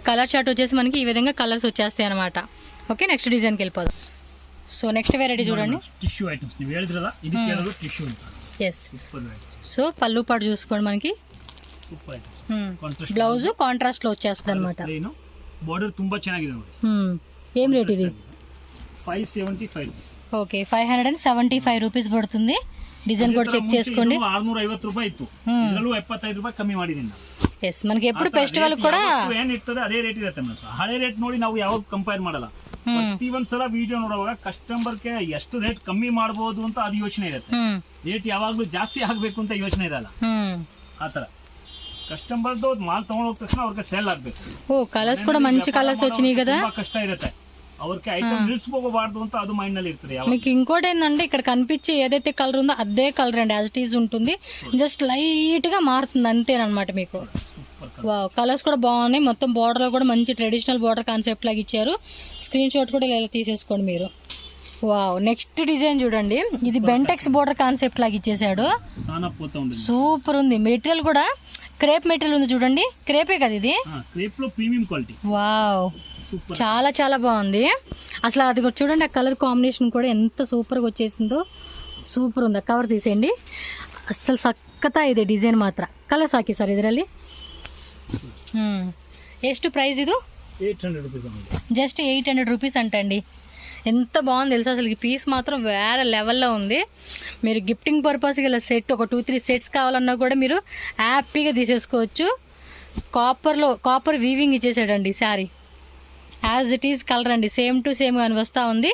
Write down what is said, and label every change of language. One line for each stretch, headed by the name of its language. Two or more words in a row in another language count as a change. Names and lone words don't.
English: colour chart
Telugu: వచ్చేసి మనకి ఈ విధంగా కలర్స్ వచ్చేస్తాయి అనమాట. ఓకే, నెక్స్ట్ డిజైన్కి వెళ్ళిపోదాం. సో నెక్స్ట్ వెరైటీ చూడండి,
English: tissue items.
Telugu: ఎస్, సో పళ్ళు పాటు చూసుకోండి మనకి.
English: blouse contrast
Telugu: లో వచ్చేస్తుంది అనమాట.
Kannada: బార్డర్ ತುಂಬಾ ಚೆನ್ನಾಗಿದೆ ನೋಡಿ.
Telugu: ఏం రేట్ ఇది? 575. ఓకే, 575 రూపీస్ పడుతుంది. డిజైన్ కూడా చెక్ చేసుకోండి.
Kannada: 650 ರೂಪಾಯಿ ಇತ್ತು, ಇದರಲ್ಲೂ 75 ರೂಪಾಯಿ ಕಮ್ಮಿ ಮಾಡಿದ್ದೀನಿ. ಎಸ್,
Telugu: మనకి ఎప్పుడు ఫెస్టివల్ కూడా
Kannada: ಏನ್ ಇರ್ತದೆ ಅದೇ ರೇಟ್ ಇರುತ್ತೆ ಮೇಡಂ. ಹಳೆ ರೇಟ್ ನೋಡಿ ನಾವು ಯಾವಾಗ ಕಂಪೇರ್ ಮಾಡಲ್ಲ. ಪ್ರತಿ ಒಂದ್ಸಲ ವಿಡಿಯೋ ನೋಡುವಾಗ ಕಸ್ಟಮರ್ಗೆ ಎಷ್ಟು ರೇಟ್ ಕಮ್ಮಿ ಮಾಡಬಹುದು ಅಂತ ಅದು ಯೋಚನೆ ಇರುತ್ತೆ. ರೇಟ್ ಯಾವಾಗ್ಲೂ ಜಾಸ್ತಿ ಆಗ್ಬೇಕು ಅಂತ ಯೋಚನೆ ಇರಲ್ಲ. ಆತರ ಕಸ್ಟಮರ್ದು ಮಾಲ್ ತಗೊಂಡ್ ಹೋದ ತಕ್ಷಣ ಅವ್ರಿಗೆ ಸೇಲ್ ಆಗ್ಬೇಕು.
Telugu: ఓ కలర్స్ కూడా మంచి కలర్స్ వచ్చినాయి కదా.
Kannada: ತುಂಬಾ ಕಷ್ಟ ಇರುತ್ತೆ ಅವ್ರಿಗೆ
Telugu: ఐటమ్ నిలిచిపోకూడదు
Kannada: ಅಂತ ಅದು ಮೈಂಡ್ ನಲ್ಲಿ ಇರ್ತದೆ.
Telugu: మీకు ఇంకోటి ఏంటంటే ఇక్కడ కనిపించే ఏదైతే కలర్ ఉందో అదే కలర్ అండి,
English: as it is
Telugu: ఉంటుంది.
English: just light
Telugu: గా మారుతుంది అంతేనమాట మీకు. వావ్, కలర్స్ కూడా బాగున్నాయి. మొత్తం border లో కూడా మంచి
English: traditional border concept
Telugu: లాగా ఇచ్చారు.
English: screen shot
Telugu: కూడా ఇలా తీసేసుకోండి మీరు. వావ్, నెక్స్ట్ డిజైన్ చూడండి. ఇది బెంటెక్స్
English: border concept
Telugu: లాగా ఇచ్చేసాడు. సానా పోతా ఉంది. సూపర్ ఉంది. మెటీరియల్ కూడా
English: crepe material
Telugu: ఉంది చూడండి. క్రేపే కదా ఇది? క్రేప్ లో
English: premium quality.
Telugu: వావ్, చాలా చాలా బాగుంది. అసలు అది కూడా చూడండి, ఆ
English: colour combination
Telugu: కూడా ఎంత సూపర్గా వచ్చేసిందో. సూపర్ ఉంది. కవర్ తీసేయండి. అసలు సక్కతా ಇದೆ డిజైన్ ಮಾತ್ರ.
Kannada: ಕಲರ್ಸ್ ಹಾಕಿ ಸರ್ ಇದರಲ್ಲಿ. ಎಷ್ಟು ಪ್ರೈಸ್ ಇದು?
Telugu: 800 రూపీస్ అండి. జస్ట్ 800 రూపీస్ అంటండి. ఎంత బాగుంది తెలుసా అసలు. ఈ పీస్ మాత్రం వేరే లెవెల్లో ఉంది. మీరు గిఫ్టింగ్ పర్పస్కి ఇలా సెట్ ఒక 2-3 సెట్స్ కావాలన్నా కూడా మీరు హ్యాపీగా తీసేసుకోవచ్చు.
English: copper weaving
Telugu: ఇచ్చేసాడండి శారీ.
English: as it is colour
Telugu: అండి,
English: same to same
Telugu: అని వస్తూ ఉంది.